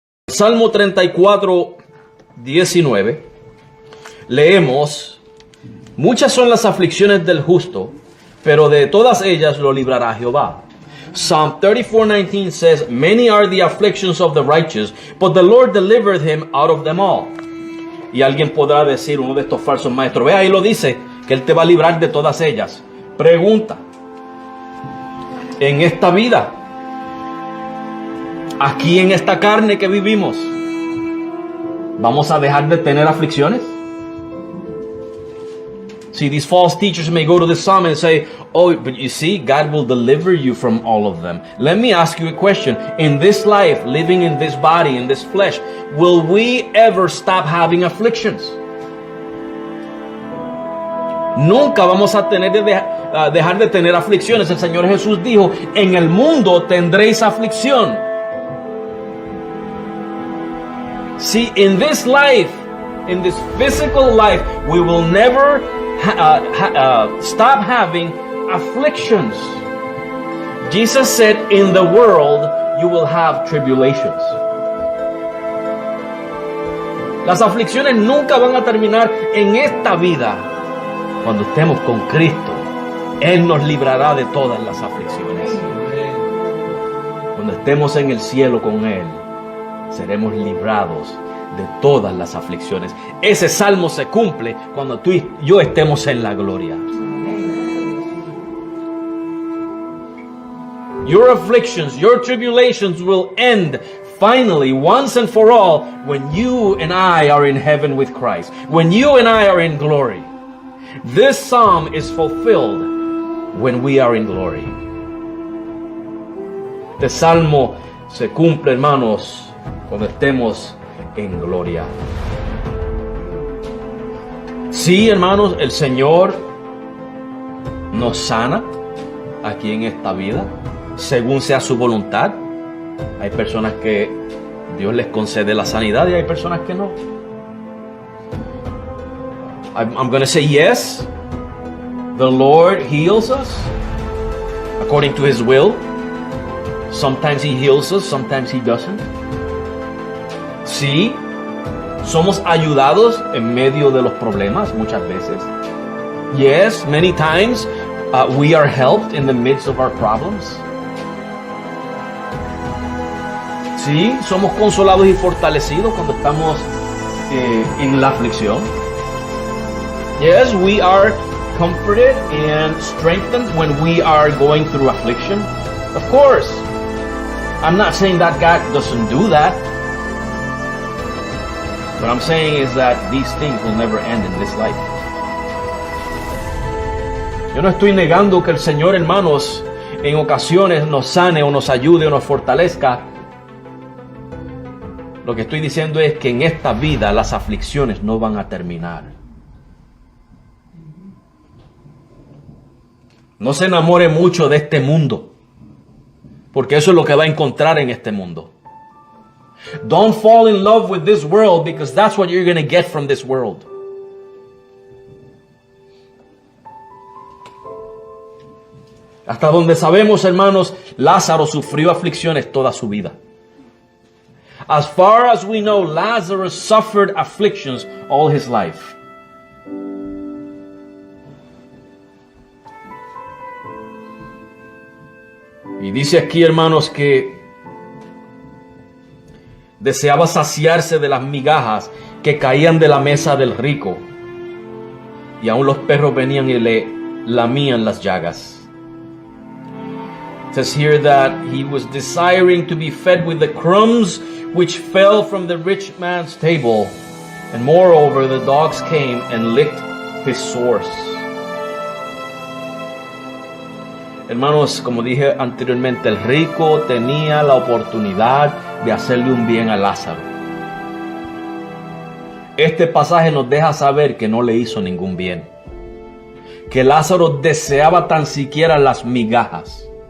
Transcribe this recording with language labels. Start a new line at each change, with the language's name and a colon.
Spanish: Salmo 34, 19, leemos: muchas son las aflicciones del justo, pero de todas ellas lo librará Jehová.
English: Psalm 34:19 says, many are the afflictions of the righteous, but the Lord delivered him out of them all.
Spanish: Y alguien podrá decir, uno de estos falsos maestros: ve, ahí lo dice, que Él te va a librar de todas ellas. Pregunta: en esta vida, aquí en esta carne que vivimos, ¿vamos a dejar de tener aflicciones?
English: See, these false teachers may go to the psalm and say, oh, but you see, God will deliver you from all of them. Let me ask you a question. In this life, living in this body, in this flesh, will we ever stop having afflictions?
Spanish: Nunca vamos a tener dejar de tener aflicciones. El Señor Jesús dijo: en el mundo tendréis aflicción.
English: See, in this life, in this physical life, we will never stop having afflictions. Jesus said, in the world, you will have tribulations.
Spanish: Las aflicciones nunca van a terminar en esta vida. Cuando estemos con Cristo, Él nos librará de todas las aflicciones. Cuando estemos en el cielo con Él, seremos librados de todas las aflicciones. Ese salmo se cumple cuando tú y yo estemos en la gloria.
English: Your afflictions, your tribulations will end finally, once and for all, when you and I are in heaven with Christ, when you and I are in glory. This psalm is fulfilled when we are in glory.
Spanish: Este salmo se cumple, hermanos, cuando estemos en gloria. Sí, hermanos, el Señor nos sana aquí en esta vida, según sea su voluntad. Hay personas que Dios les concede la sanidad y hay personas que no.
English: I'm going to say yes. The Lord heals us according to His will. Sometimes He heals us, sometimes He doesn't.
Spanish: Sí, somos ayudados en medio de los problemas muchas veces.
English: Yes, many times we are helped in the midst of our problems.
Spanish: Sí, somos consolados y fortalecidos cuando estamos en la aflicción.
English: Yes, we are comforted and strengthened when we are going through affliction. Of course, I'm not saying that God doesn't do that. What I'm saying is that these things will never end in this life.
Spanish: Yo no estoy negando que el Señor, hermanos, en ocasiones nos sane o nos ayude o nos fortalezca. Lo que estoy diciendo es que en esta vida las aflicciones no van a terminar. No se enamore mucho de este mundo, porque eso es lo que va a encontrar en este mundo.
English: Don't fall in love with this world, because that's what you're going to get from this world.
Spanish: Hasta donde sabemos, hermanos, Lázaro sufrió aflicciones toda su vida.
English: As far as we know, Lazarus suffered afflictions all his life.
Spanish: Y dice aquí, hermanos, que deseaba saciarse de las migajas que caían de la mesa del rico. Y aún los perros venían y le lamían las llagas.
English: It says here that he was desiring to be fed with the crumbs which fell from the rich man's table. And moreover, the dogs came and licked his sores.
Spanish: Hermanos, como dije anteriormente, el rico tenía la oportunidad de hacerle un bien a Lázaro. Este pasaje nos deja saber que no le hizo ningún bien, que Lázaro deseaba tan siquiera las migajas.